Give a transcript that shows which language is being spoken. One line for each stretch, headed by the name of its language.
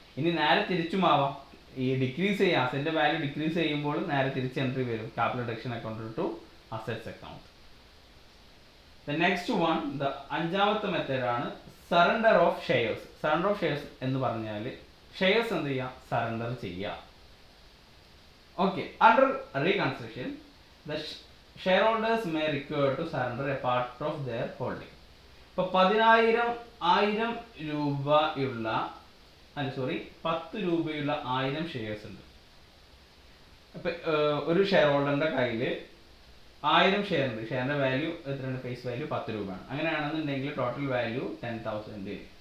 Malayalam: ഇനി നേരെ തിരിച്ചുമാവാം, ഈ ഡിക്രീസ് ചെയ്യുക, അസറ്റിൻ്റെ വാല്യൂ ഡിക്രീസ് ചെയ്യുമ്പോൾ നേരെ തിരിച്ച് എൻട്രി വരും, capital reduction account to assets account.
English: the next one, the
Malayalam: അഞ്ചാമത്തെ മെത്തേഡാണ്
English: Surrender of shares.
Malayalam: Surrender of shares എന്ന് പറഞ്ഞാൽ ഷെയർസ് എന്ത് ചെയ്യുക, സറണ്ടർ ചെയ്യുക.
English: Okay, under Reconstruction, the shareholders may require to surrender a part of their holding.
Malayalam: ഇപ്പോൾ 10,000 രൂപയുള്ള 10 രൂപയുള്ള 1000 shares ഉണ്ട്. അപ്പോൾ ഒരു ഷെയർ ഹോൾഡറിൻ്റെ കയ്യിൽ 1000 ഷെയർ ഉണ്ട്, ഷെയറിൻ്റെ വാല്യൂ എത്രയാണ്, ഫേസ് വാല്യൂ 10 രൂപയാണ്. അങ്ങനെയാണെന്നുണ്ടെങ്കിൽ ടോട്ടൽ വാല്യൂ 10,000.